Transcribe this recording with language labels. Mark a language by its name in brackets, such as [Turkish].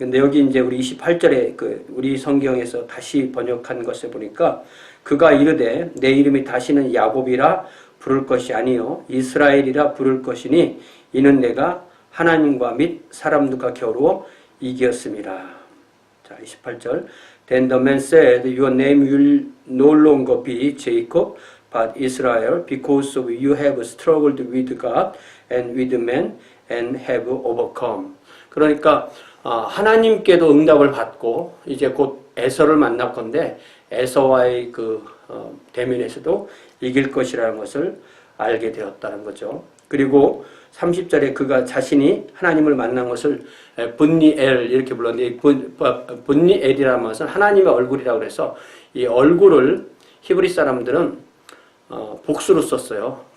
[Korean] 근데 여기 이제 우리 28절에 우리 성경에서 다시 번역한 것에 보니까 그가 이르되 내 이름이 다시는 야곱이라 부를 것이 아니요 이스라엘이라 부를 것이니 이는 내가 하나님과 및 사람들과 겨루어 이겼음이라. 자, 28절. [English] Then the man said, Your name will no longer be Jacob, but Israel, because you have struggled with God and with men and have overcome. [Korean] 그러니까 하나님께도 응답을 받고 이제 곧 에서를 만날 건데 에서와의 대면에서도 이길 것이라는 것을 알게 되었다는 거죠. 그리고 30절에 그가 자신이 하나님을 만난 것을 분니엘 이렇게 불렀는데 분니엘이라는 것은 하나님의 얼굴이라고 해서 이 얼굴을 히브리 사람들은 복수로 썼어요.